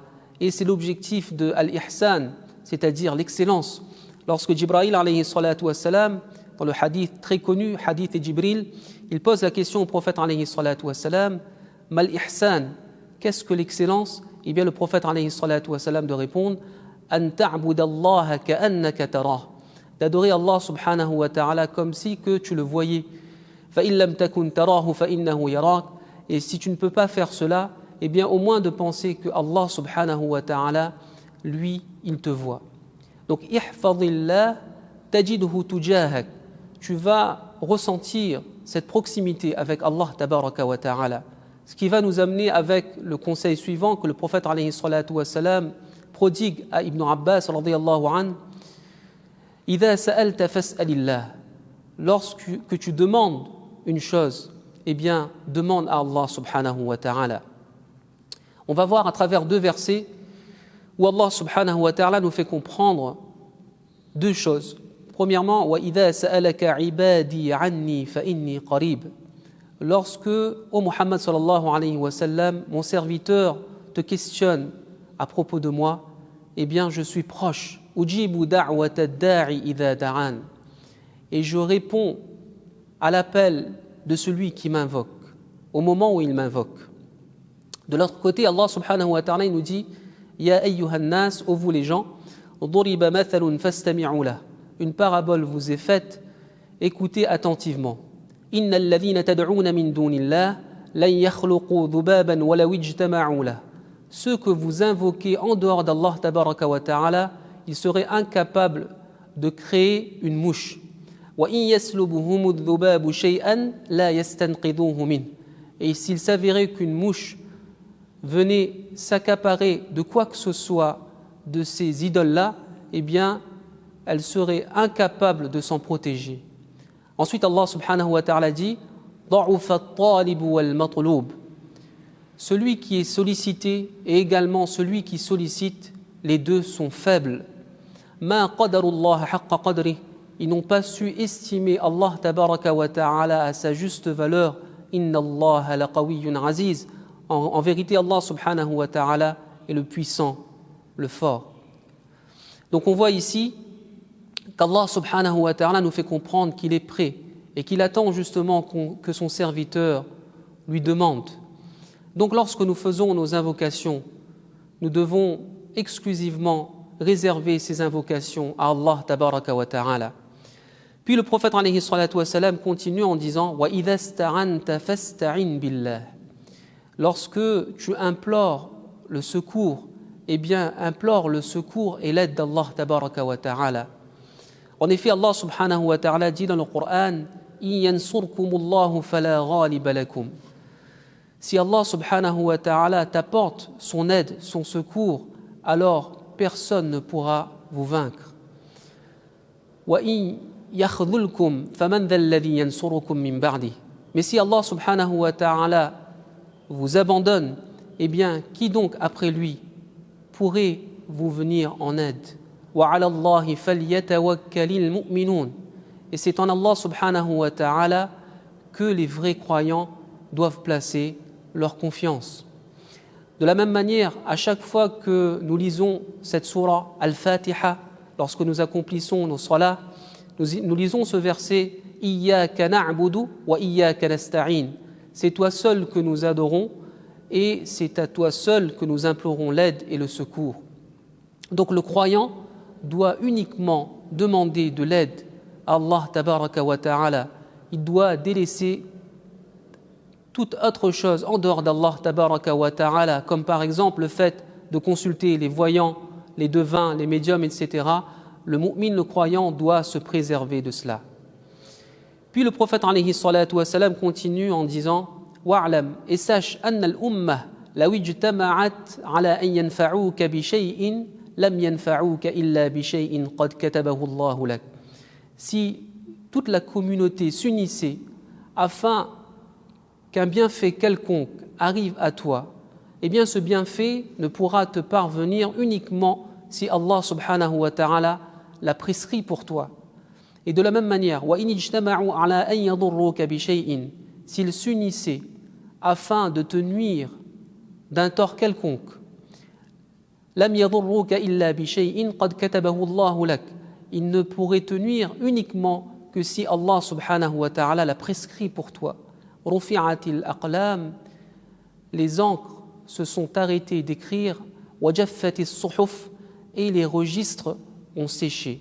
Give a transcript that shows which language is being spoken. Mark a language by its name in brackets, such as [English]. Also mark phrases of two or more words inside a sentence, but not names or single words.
[French] Et c'est l'objectif de al-ihsan, c'est-à-dire l'excellence. Lorsque Jibril [Arabic] عليه الصلاة والسلام, [French] dans le hadith très connu, hadith de Jibril, il pose la question au prophète [Arabic] عليه الصلاة والسلام, ما الإحسان, [French] qu'est-ce que l'excellence? Eh bien le prophète [Arabic] عليه الصلاة والسلام [French] de répondre, [Arabic] أن تعبد الله كأنك تراه, [French] d'adorer Allah [Arabic] سبحانه وتعالى [French] comme si que tu le voyais. [Arabic] فإن لم تكن تراه فإنه يراك. [French] Et si tu ne peux pas faire cela, eh bien au moins de penser que Allah [Arabic] سبحانه وتعالى, [French] lui, il te voit. [Arabic] Donc احفظ الله تجده تجاهك. [French] Tu vas ressentir cette proximité avec Allah [Arabic] تبارك وتعالى. [French] Ce qui va nous amener avec le conseil suivant que le prophète [Arabic] عليه الصلاة والسلام [French] prodigue à Ibn Abbas [Arabic] رضي الله عنه: إذا سألت فاسأل الله. [French] Lorsque tu demandes une chose, eh bien, demande à Allah [Arabic] سبحانه وتعالى. [French] On va voir à travers 2 versets où Allah [Arabic] سبحانه وتعالى [French] nous fait comprendre 2 choses. Premièrement, [Arabic] وإذا سألك عبادي عني فإني قريب. [French] Lorsque, ô Muhammad [Arabic] صلى الله عليه وسلم, [French] mon serviteur te questionne à propos de moi, eh bien, je suis proche. [Arabic] أجيب دعوة الداع إذا دعان. [French] Et je réponds à l'appel de celui qui m'invoque, au moment où il m'invoque. De l'autre côté, Allah [Arabic] سبحانه وتعالى [French] nous dit: [Arabic] يا أيها الناس, [French] ô vous les gens, [Arabic] ضرب مثل فاستمعوا له. [French] Une parabole vous est faite, écoutez attentivement. [Arabic] إن الذين تدعون من دون الله لن يخلقوا ذبابا ولو اجتمعوا له. [French] Ceux que vous invoquez en dehors d'Allah [Arabic] تبارك وتعالى, [French] ils seraient incapables de créer une mouche. [Arabic] وإن يسلبهم الذباب شيئا لا يستنقذوه من. [French] Et s'il s'avérait qu'une mouche venait s'accaparer de quoi que ce soit de ces idoles-là, eh bien, elle serait incapable de s'en protéger. Ensuite, Allah [Arabic] سبحانه وتعالى [French] dit: [Arabic] ضَعُفَ الطَّالِبُ وَالْمَطْلُوبُ. [French] Celui qui est sollicité et également celui qui sollicite, les deux sont faibles. [Arabic] مَا قَدَرُ اللَّهَ حَقَّ قَدْرِهِ. [French] Ils n'ont pas su estimer Allah [Arabic] تبارك وتعالى [French] à sa juste valeur. [Arabic] إن الله لقوي عزيز. [French] En vérité, Allah [Arabic] سبحانه وتعالى [French] est le puissant, le fort. Donc on voit ici qu'Allah [Arabic] سبحانه وتعالى [French] nous fait comprendre qu'il est prêt et qu'il attend justement que son serviteur lui demande. Donc lorsque nous faisons nos invocations, nous devons exclusivement réserver ces invocations à Allah [Arabic] تبارك وتعالى. [French] Puis le prophète [Arabic] عليه الصلاة والسلام [French] continue en disant: [Arabic] وإذا استعنت فاستعن بالله. [French] Lorsque tu implores le secours, eh bien implore le secours et l'aide d'Allah [Arabic] تبارك وتعالى. [French] En effet, Allah [Arabic] سبحانه وتعالى [French] dit dans le Coran: [Arabic] إن ينصركم الله فلا غالب لكم. [French] Si Allah [Arabic] سبحانه وتعالى [French] t'apporte son aide, son secours, alors personne ne pourra vous vaincre. [Arabic] وإن يخذلكم فمن ذا الذي ينصركم من بعد. [French] Mais si Allah [Arabic] سبحانه وتعالى [French] vous abandonne, eh bien qui donc après lui pourrait vous venir en aide? [Arabic] وعلى الله فليتوكل المؤمنون. [French] Et c'est en Allah [Arabic] سبحانه وتعالى [French] que les vrais croyants doivent placer leur confiance. De la même manière, à chaque fois que nous lisons cette sourate Al-Fatiha, lorsque nous accomplissons nos salats, nous lisons ce verset: [Arabic] إياك نعبد وإياك نستعين. [French] C'est toi seul que nous adorons et c'est à toi seul que nous implorons l'aide et le secours. Donc le croyant doit uniquement demander de l'aide à Allah [Arabic] تبارك وتعالى. [French] Il doit délaisser toute autre chose en dehors d'Allah [Arabic] تبارك وتعالى, [French] comme par exemple le fait de consulter les voyants, les devins, les médiums, etc. Le mu'min, le croyant, doit se préserver de cela. Puis le prophète [Arabic] عليه الصلاة والسلام [French] continue en disant: Wa'lam, et sache, [Arabic] أن الأمة لو اجتمعت على أن ينفعك بشيء لم ينفعك إلا بشيء قد كتبه الله لك. [French] Si toute la communauté s'unissait afin qu'un bienfait quelconque arrive à toi, eh bien ce bienfait ne pourra te parvenir uniquement si Allah [Arabic] سبحانه وتعالى [French] l'a prescrit pour toi. Et de la même manière, [Arabic] وإن اجتمعوا على أن يضروك بشيء, [French] s'ils s'unissaient afin de te nuire d'un tort quelconque, [Arabic] لم يضروك إلا بشيء قد كتبه الله لك, [French] il ne pourrait te nuire uniquement que si Allah [Arabic] سبحانه وتعالى [French] l'a prescrit pour toi. [Arabic] رفعت الأقلام, [French] les encres se sont arrêtées d'écrire, [Arabic] وجفت الصحف, [French] et les registres ont séché.